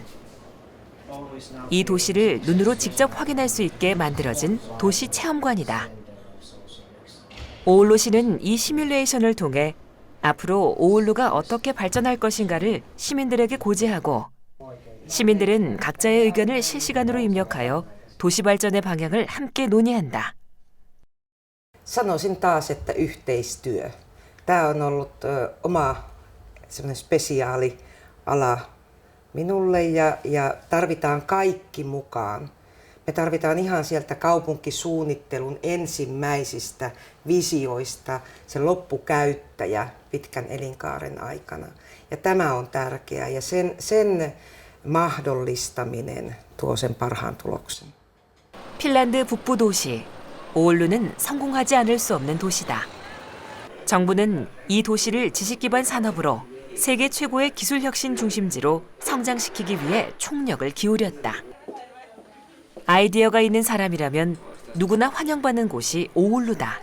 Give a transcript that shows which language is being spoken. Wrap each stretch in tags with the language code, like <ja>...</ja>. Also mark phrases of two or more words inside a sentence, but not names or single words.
<ko>이 도시를 눈으로 직접 확인할 수 있게 만들어진 도시 체험관이다. 오울루시는 이 시뮬레이션을 통해 앞으로 오울루가 어떻게 발전할 것인가를 시민들에게 고지하고, 시민들은 각자의 의견을 실시간으로 입력하여 도시 발전의 방향을 함께 논의한다.</ko> <fi>Sanoisin taas, että yhteistyö. Tämä on ollut oma semmoinen spesiaali ala minulle ja tarvitaan kaikki mukaan. Me tarvitaan ihan sieltä kaupunkisuunnittelun ensimmäisistä visioista se loppukäyttäjä pitkän elinkaaren aikana. Ja tämä on tärkeää ja sen mahdollistaminen tuo sen parhaan tuloksen.</fi> <ko>핀란드 북부 도시 오울루는 성공하지 않을 수 없는 도시다. 정부는 이 도시를 지식기반 산업으로 세계 최고의 기술혁신 중심지로 성장시키기 위해 총력을 기울였다. 아이디어가 있는 사람이라면 누구나 환영받는 곳이 오울루다.</ko>